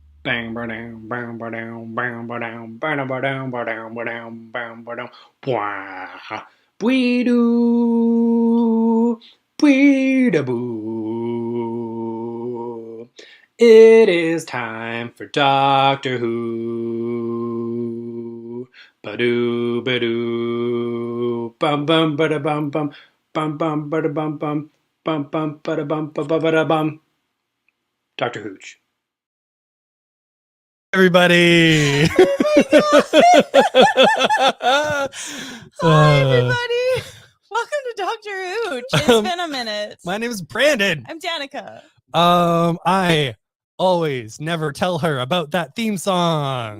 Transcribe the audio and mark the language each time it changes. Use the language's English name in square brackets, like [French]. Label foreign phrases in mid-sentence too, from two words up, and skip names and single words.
[English] Dang, ba-dang, bam, ba-dang, bam, ba-dang, ba-dang, ba-dang, ba-dang, ba-dang, bam, ba-dang, bwah. Bwee-doo, bwee-da-boo. It is time for Doctor Who. Ba-doo, ba-doo, bum, bum, ba-da-bum, bum, bum, bum, ba-da-bum, bum, bum, bum, ba-da-bum, ba-ba-ba-da-bum. Dr. Hooch. Everybody. Hi, everybody. Welcome to Doctor Whoocch. It's been a minute. My name is Brandon. I'm Danica. I always never tell her about that theme song.